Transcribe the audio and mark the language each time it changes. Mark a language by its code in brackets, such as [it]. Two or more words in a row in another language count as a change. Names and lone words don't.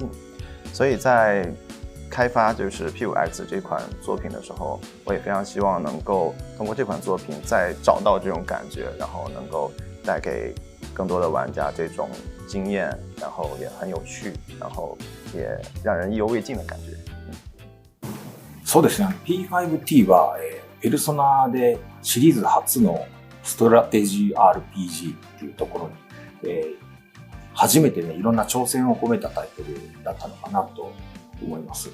[zh] 所以在开发就是 P5X 这款作品的时候，我也非常希望能够通过这款作品再找到这种感觉，然后能够带给更多的玩家这种经验，然后也很有趣，然后也让人意犹未尽的感觉。 [ja] そうですね。P5T は、ペルソナでシリーズ初のストラテジー RPG っていうところに、初めてね、いろんな挑戦を込めたタイトルだったのかなと思います。